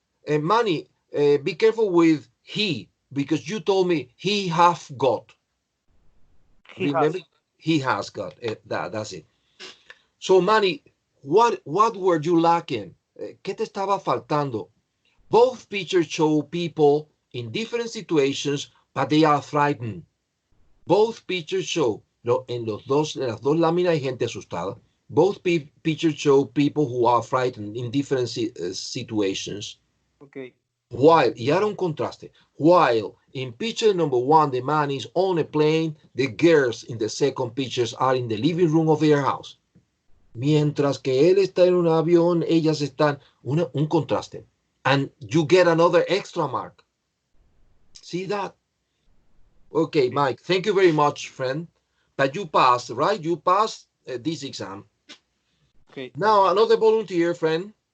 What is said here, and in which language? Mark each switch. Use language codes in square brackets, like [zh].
[en] Manny, be careful with he, because you told me he have got. Remember, he has got. That's it. So, Manny, what were you lacking? [es] ¿Qué te estaba faltando? [en] Both pictures show people in different situations, but they are frightened. Both pictures show, [es] en las dos láminas hay gente asustada. [en] Both pictures show people who are frightened in different situations. Okay. While, [es] y ahora un contraste, [en] while in picture number 1, the man is on a plane, the girls in the second pictures are in the living room of their house. [es] Mientras que él está en un avión, ellas están, un contraste. [en] and you get another extra mark. See that? Okay, Mike, thank you very much, friend. But you passed, right? You passed this exam. Okay. Now, another volunteer, friend.